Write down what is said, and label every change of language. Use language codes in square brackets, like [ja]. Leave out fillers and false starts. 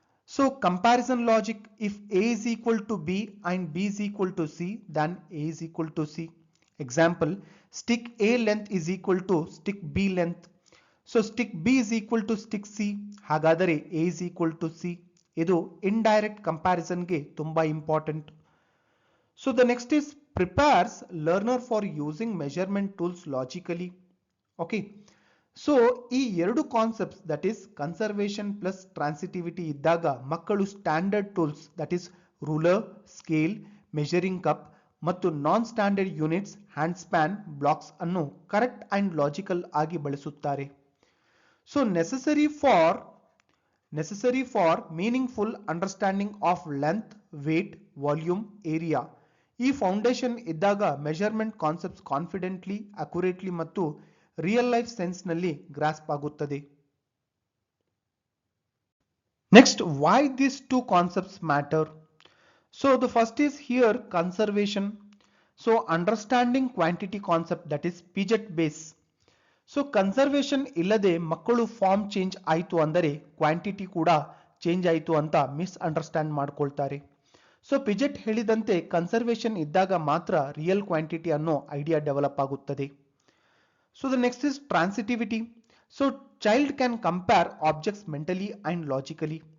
[en] So comparison logic, if a is equal to b and b is equal to c, then a is equal to c. Example, stick a length is equal to stick b length. So stick b is equal to stick c, [kn] ಹಾಗಾದರೆ [en] a is equal to c. [kn] ಇದು indirect ಕಂಪ್ಯಾರಿಸನ್ಗೆ ತುಂಬಾ important. [en] So the next is prepares learner for using measurement tools logically. Okay. [kn] So ಈ ಎರಡು concepts, that is conservation plus transitivity ಇದ್ದಾಗ ಮಕ್ಕಳು standard tools, that is ruler, scale, measuring cup ಮತ್ತು ನಾನ್ standard units, hand span, blocks ಅನ್ನು [en] correct and logical [kn] ಆಗಿ ಬಳಸುತ್ತಾರೆ. [en] So necessary for necessary for meaningful understanding of length, weight, volume, area. [kn] ಈ foundation ಇದ್ದಾಗ measurement concepts confidently, accurately ಮತ್ತು real life sense ನಲ್ಲಿ grasp ಆಗುತ್ತದೆ. [en] Next, why these two concepts matter? So the first is here conservation. So understanding quantity concept, that is Piaget base. [kn] So conservation ಇಲ್ಲದೆ ಮಕ್ಕಳು form change ಆಯಿತು ಅಂದರೆ quantity ಕೂಡ change ಆಯಿತು ಅಂತ ಮಿಸ್ಅಂಡರ್ಸ್ಟ್ಯಾಂಡ್ ಮಾಡ್ಕೊಳ್ತಾರೆ. ಸೊ ಪಿಜೆಟ್ ಹೇಳಿದಂತೆ ಕನ್ಸರ್ವೇಷನ್ ಇದ್ದಾಗ ಮಾತ್ರ ರಿಯಲ್ ಕ್ವಾಂಟಿಟಿ ಅನ್ನೋ ಐಡಿಯಾ ಡೆವಲಪ್ ಆಗುತ್ತದೆ. [en] So the next is transitivity. So child can compare objects mentally and logically.